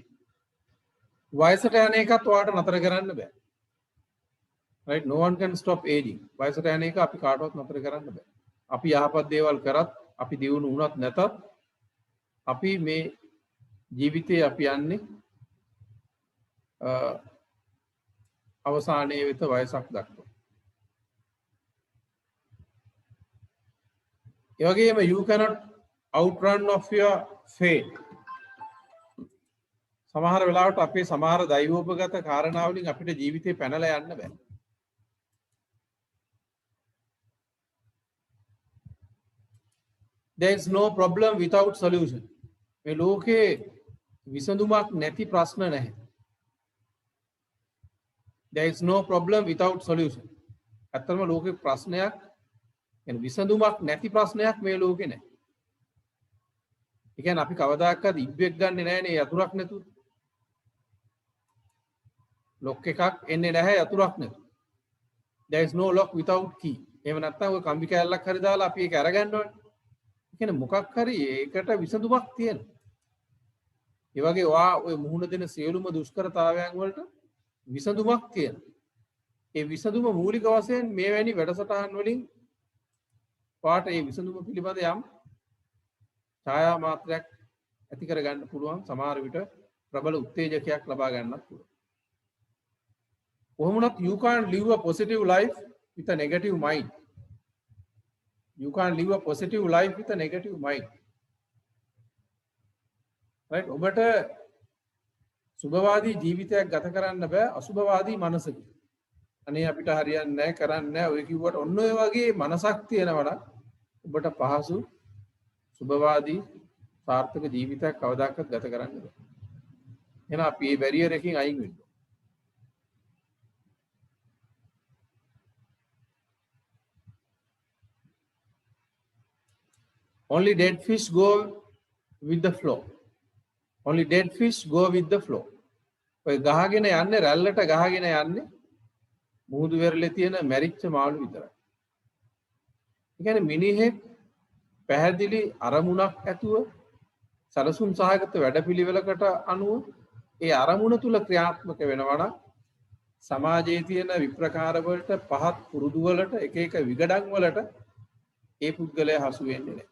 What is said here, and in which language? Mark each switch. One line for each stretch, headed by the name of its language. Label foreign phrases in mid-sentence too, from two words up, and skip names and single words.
Sinhala: වයසට යන එකත් ඔයාට නතර කරන්න බෑ.
English: right, no one can stop aging.
Sinhala: වයසට යන එක අපි කාටවත් නතර කරන්න බෑ. අපි යහපත් දේවල් කරත් අපි දියුණු වුණත් නැතත් අපි මේ ජීවිතේ අපි යන්නේ අවසානයේ වෙත වයසක් දක්වා. ඒ වගේම
English: you cannot outrun of your fate.
Sinhala: සමහර වෙලාවට අපේ සමහර දෛවෝපගත කාරණාවලින් අපිට ජීවිතේ පැනලා යන්න බෑ.
English: There is no problem without solution.
Sinhala: මේ ලෝකේ විසඳුමක් නැති ප්‍රශ්න නැහැ.
English: There is no problem without solution.
Sinhala: ඇත්තටම ලෝකේ ප්‍රශ්නයක් يعني විසඳුමක් නැති ප්‍රශ්නයක් මේ ලෝකේ නැහැ. ඒ කියන්නේ අපි කවදාකවත් ඉබ්බෙක් ගන්නෙ නැහැ නේ යතුරක් නැතුව. ලොක් එකක් එන්නේ නැහැ යතුරක් නැතුව. There is no lock without key. එහෙම නැත්නම් ඔය කම්බි කෑල්ලක් හරි දාලා අපි ඒක අරගන්න ඕනේ. ඒ කියන්නේ මොකක් හරි ඒකට විසඳුමක් තියෙනවා. ඒ වගේ ඔය මුහුණ දෙන සියලුම දුෂ්කරතාවයන් වලට විසඳුමක් තියෙනවා. ඒ විසඳුම මූලික වශයෙන් මේ වැනි වැඩසටහන් වලින් පාට ඒ විසඳුම පිළිබඳ යම් ඡායා මාත්‍රයක් ඇති කර ගන්න පුළුවන්. සමහර විට ප්‍රබල උත්තේජකයක් ලබා ගන්නත් පුළුවන්.
English: කොහොමුණත් you can't live a positive life with a negative mind. You can't live a positive life with a negative mind. right,
Sinhala: ඔබට සුභවාදී ජීවිතයක් ගත කරන්න බෑ අසුභවාදී මනසකින්. අනේ අපිට හරියන්නේ නැහැ කරන්නේ නැහැ ඔය කිව්වට ඔන්න ඔය වගේ මනසක් තියෙනවා නම් ඔබට පහසු සුභවාදී සාර්ථක ජීවිතයක් කවදාකවත් ගත කරන්න බෑ. එහෙනම් අපි මේ බැරියර් එකකින් අයින් වෙන්න.
English: Only dead fish go with the flow. Only dead fish go with the flow.
Sinhala: ඔය ගහගෙන යන්නේ රැල්ලට ගහගෙන යන්නේ මුහුදු වෙරළේ තියෙන මැරිච්ච මාළු විතරයි. ඒ කියන්නේ මිනිහෙක් පැහැදිලි අරමුණක් ඇතුව සලසුන් සහගත වැඩපිළිවෙලකට අනුව ඒ අරමුණ තුල ක්‍රියාත්මක වෙනවා නම් සමාජයේ තියෙන විප්‍රකාර වලට පහත් පුරුදු වලට එක එක විගඩම් වලට ඒ පුද්ගලයා හසු වෙන්නේ නැහැ.